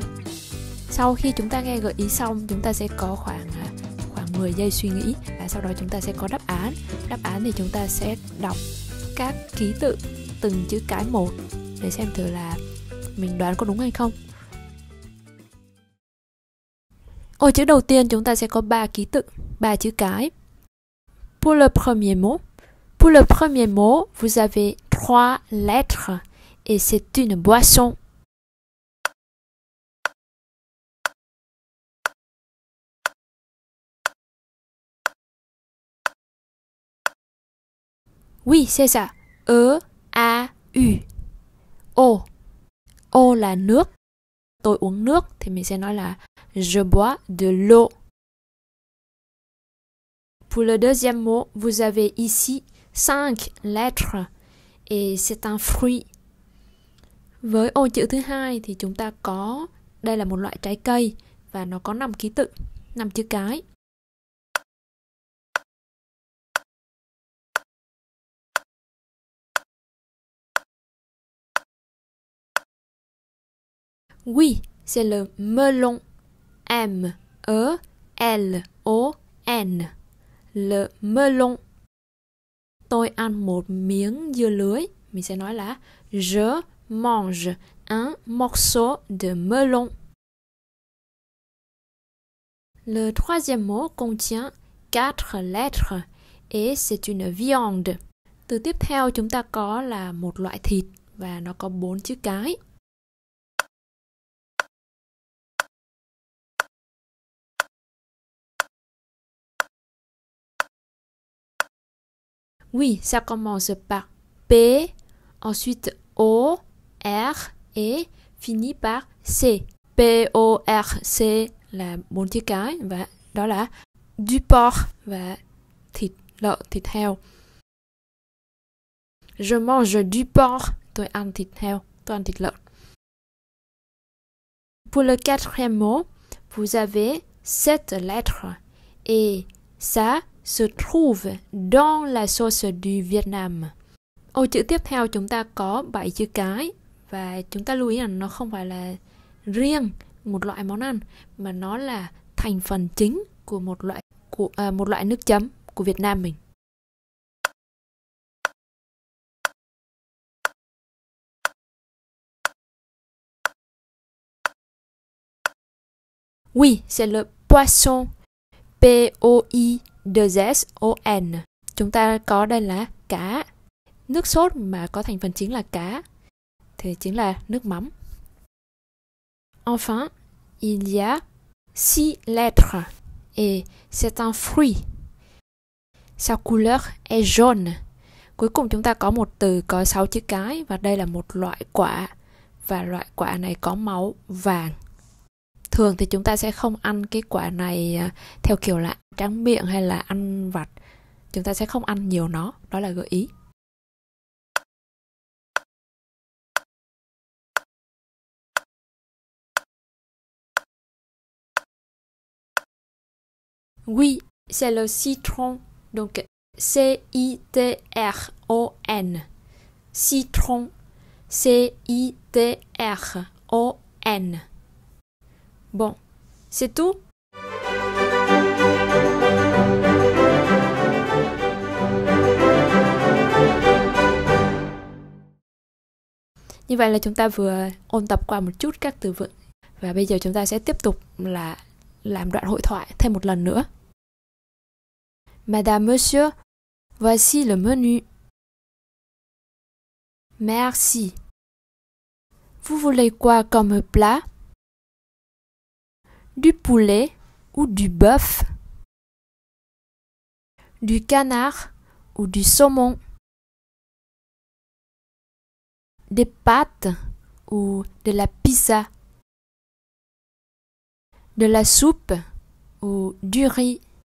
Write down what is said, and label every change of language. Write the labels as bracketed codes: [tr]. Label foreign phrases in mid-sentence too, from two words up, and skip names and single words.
[vi] Sau khi chúng ta nghe gợi ý xong, chúng ta sẽ có khoảng 10 giây suy nghĩ, và sau đó chúng ta sẽ có đáp án. Đáp án thì chúng ta sẽ đọc các ký tự từng chữ cái một để xem thử là mình đoán có đúng hay không. Ô chữ đầu tiên chúng ta sẽ có 3 ký tự, 3 chữ cái. [fr] Pour le premier mot, vous avez 3 lettres et c'est une boisson. Oui, c'est ça. E-A-U. O. [vi] O là nước. Tôi uống nước thì mình sẽ nói là [fr] je bois de l'eau. Pour le deuxième mot, vous avez ici 5 lettres et c'est un fruit. [vi] Với ô chữ thứ hai thì chúng ta có, đây là một loại trái cây và nó có 5 ký tự, 5 chữ cái. [fr] Oui, c'est le melon. M-E-L-O-N. Le melon. [vi] Tôi ăn một miếng dưa lưới. Mình sẽ nói là [fr] je mange un morceau de melon. Le troisième mot contient 4 lettres et c'est une viande. [vi] Từ tiếp theo chúng ta có là một loại thịt và nó có 4 chữ cái. [fr] Oui, ça commence par P, ensuite O, R et finit par C. [vi] P-O-R-C là 4 chữ cái và đó là [fr] du porc [vi] và thịt lợn, thịt heo. [fr] Je mange du porc, [vi] tôi ăn thịt heo, tôi ăn thịt lợn. [fr] Pour le quatrième mot, vous avez 7 lettres et ça se trouve dans la sauce du Vietnam. [vi] Ô chữ tiếp theo chúng ta có 7 chữ cái và chúng ta lưu ý là nó không phải là riêng một loại món ăn mà nó là thành phần chính của một loại nước chấm của Việt Nam mình. [fr] Oui, c'est le poisson. [vi] P-O-I-2-S-O-N. Chúng ta có đây là cá. Nước sốt mà có thành phần chính là cá thì chính là nước mắm. [fr] Enfin, il y a 6 lettres et c'est un fruit. Sa couleur est jaune. [vi] Cuối cùng chúng ta có một từ có 6 chữ cái và đây là một loại quả và loại quả này có màu vàng. Thường thì chúng ta sẽ không ăn cái quả này theo kiểu là tráng miệng hay là ăn vặt. Chúng ta sẽ không ăn nhiều nó, đó là gợi ý. [fr] Oui, c'est le citron. Donc C-I-T-R-O-N. Citron. C-I-T-R-O-N. Bon, c'est tout. [vi] Như vậy là chúng ta vừa ôn tập qua một chút các từ vựng. Và bây giờ chúng ta sẽ tiếp tục là làm đoạn hội thoại thêm một lần nữa. [fr] Madame, monsieur, voici le menu. Merci. Vous voulez quoi comme plat? du poulet ou du bœuf, du canard ou du saumon, des pâtes ou de la pizza, de la soupe ou du riz.